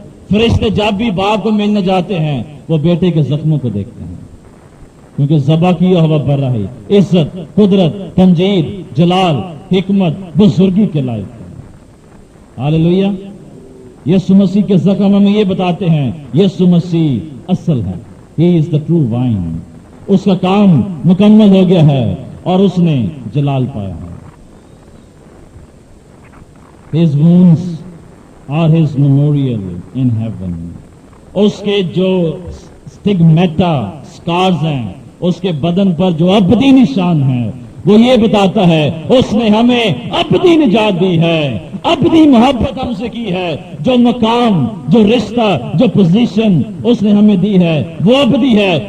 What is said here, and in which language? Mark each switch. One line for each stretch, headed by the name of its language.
Urdu: فرشتے جب بھی باپ کو ملنے جاتے ہیں وہ بیٹے کے زخموں کو دیکھتے ہیں، کیونکہ ذبح کیا ہوا برہی عزت، قدرت، تمجید، جلال، حکمت، بزرگی کے لائق ہے. ہاللیلویا. یسوع مسیح کے زخم ہمیں یہ بتاتے ہیں یسوع مسیح اصل ہے.
English: He is the true vine.
Urdu: اس کا کام مکمل ہو گیا ہے اور اس نے جلال پایا ہے.
English: His wounds are his memorial in heaven.
Urdu: اس کے جو سٹگمیٹا سکارز ہیں، اس کے بدن پر جو ابدی نشان ہیں، وہ یہ بتاتا ہے اس نے ہمیں ابدی نجات دی ہے، ابدی محبت ہم سے کی ہے. جو مقام، جو رشتہ، جو پوزیشن اس نے ہمیں دی ہے وہ ابدی ہے.